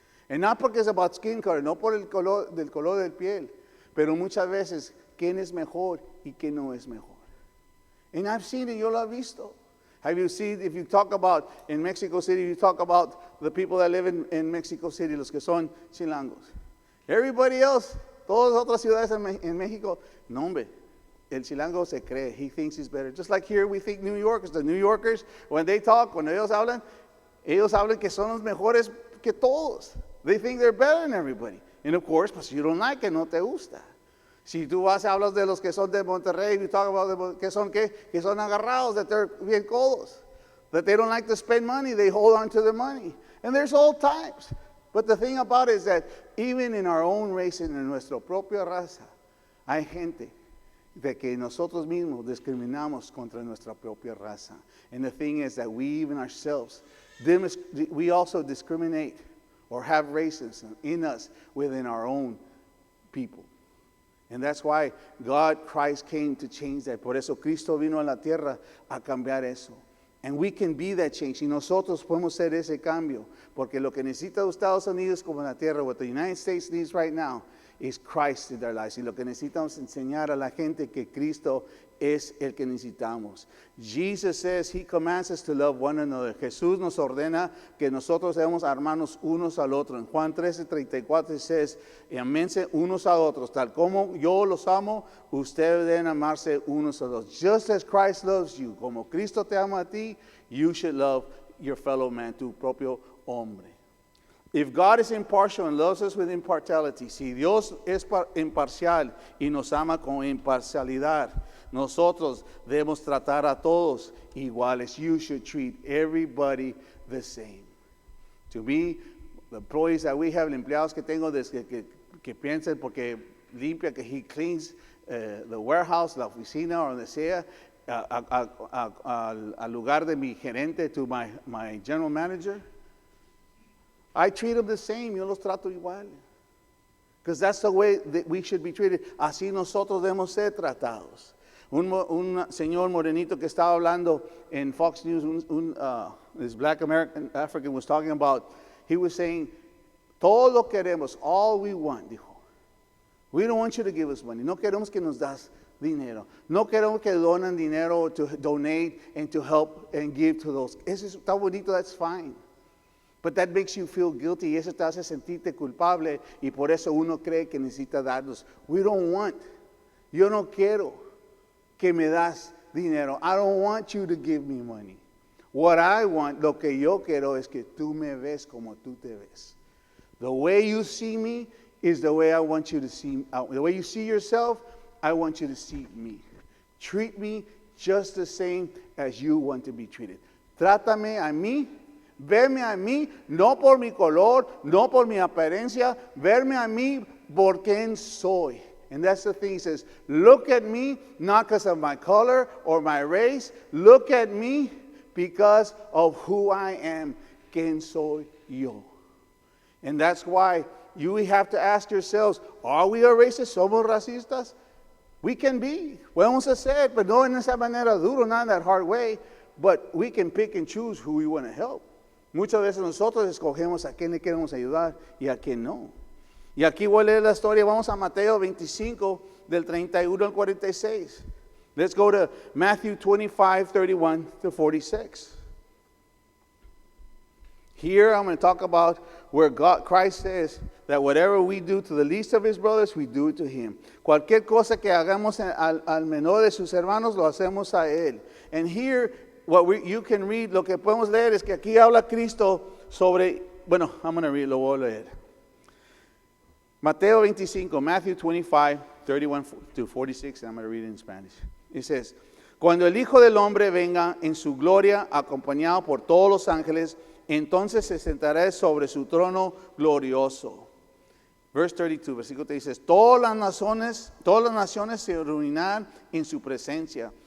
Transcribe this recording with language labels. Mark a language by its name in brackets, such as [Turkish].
[English] And not [Spanish] porque [English] it's about skin color, [Spanish] no por el color del piel, pero muchas veces, ¿quién es mejor y quién no es mejor? [English] And I've seen it, [Spanish] yo lo he visto. [English] Have you seen, if you talk about, in Mexico City, you talk about the people that live in Mexico City, [Spanish] los que son chilangos. [English] Everybody else, [Spanish] todas las otras ciudades en México, no hombre, el chilango se cree, [English] he thinks he's better. Just like here we think New Yorkers, the New Yorkers, when they talk, [Spanish] cuando ellos hablan que son los mejores que todos. [English] They think they're better than everybody. And of course, pues you don't like it, [Spanish] no te gusta. Si tú hablas de los que son de Monterrey, [English] you talk about [Spanish] que son agarrados, [English] that they're [Spanish] bien codos, [English] that they don't like to spend money, they hold on to the money. And there's all types. But the thing about it is that even in our own race, [Spanish] en nuestra propia raza, [English] hay gente de que nosotros mismos discriminamos contra nuestra propia raza. And the thing is that we even ourselves, we also discriminate or have racism in us within our own people. And that's why Christ came to change that. [Spanish] Por eso Cristo vino a la tierra a cambiar eso. [English] And we can be that change. [Spanish] Y nosotros podemos ser ese cambio. Porque lo que necesita Estados Unidos como la tierra, [English] what the United States needs right now, is Christ in their lives. [Spanish] Y lo que necesitamos enseñar a la gente que Cristo es el que necesitamos. [English] Jesus says, He commands us to love one another. [Spanish] Jesús nos ordena que nosotros debemos amarnos unos al otro. En Juan 13:34 says, aménse unos a otros. Tal como yo los amo, ustedes deben amarse unos a otros. [English] Just as Christ loves you, [Spanish] como Cristo te ama a ti, [English] you should love your fellow man, [Spanish] tu propio hombre. [English] If God is impartial and loves us with impartiality, [Spanish] si Dios es imparcial y nos ama con imparcialidad, nosotros debemos tratar a todos iguales. [English] You should treat everybody the same. To me, the employees that we have, [Spanish] los empleados que tengo, que piensen porque limpia, que [English] he cleans the warehouse, [Spanish] la oficina o donde sea, al lugar de mi gerente, [English] to my general manager, I treat them the same. [Spanish] Yo los trato igual. [English] Because that's the way that we should be treated. [Spanish] Así nosotros debemos ser tratados. Un señor morenito que estaba hablando en Fox News, [English] this black American African was talking about, he was saying, [Spanish] todo lo queremos, [English] all we want, [Spanish] dijo. [English] We don't want you to give us money. [Spanish] No queremos que nos das dinero. No queremos que donen dinero [English] to donate and to help and give to those. [Spanish] Eso está bonito, [English] that's fine. But that makes you feel guilty. [Spanish] Y eso te hace sentirte culpable. Y por eso uno cree que necesita darnos. [English] We don't want. [Spanish] Yo no quiero que me das dinero. [English] I don't want you to give me money. What I want, [Spanish] lo que yo quiero es que tú me ves como tú te ves. [English] The way you see me is the way I want you to see. The way you see yourself, I want you to see me. Treat me just the same as you want to be treated. [Spanish] Trátame a mí. Verme a mí, no por mi color, no por mi apariencia, verme a mí por quien soy. [English] And that's the thing, he says, look at me, not because of my color or my race, look at me because of who I am, [Spanish] quien soy yo. [English] And that's why you have to ask yourselves, are we a racist? [Spanish] ¿Somos racistas? [English] We can be. [Spanish] Podemos hacer, pero no en esa manera duro, [English] not in that hard way, but we can pick and choose who we want to help. [Spanish] Muchas veces nosotros escogemos a quién le queremos ayudar y a quién no. Y aquí voy a leer la historia. Vamos a Mateo 25, del 31 al 46. [English] Let's go to Matthew 25, 31 to 46. Here I'm going to talk about where Christ says that whatever we do to the least of his brothers, we do it to him. [Spanish] Cualquier cosa que hagamos al menor de sus hermanos, lo hacemos a él. [English] And here, you can read, [Spanish] lo que podemos leer es que aquí habla Cristo sobre, bueno, [English] I'm going to read, [Spanish] lo voy a leer. [English] Mateo 25, Matthew 25, 31 to 46, and I'm going to read it in Spanish. It says, [Spanish] cuando el Hijo del Hombre venga en su gloria, acompañado por todos los ángeles, entonces se sentará sobre su trono glorioso. [English] Verse 32, [Spanish] versículo 3 dice, todas las naciones se reunirán en su presencia.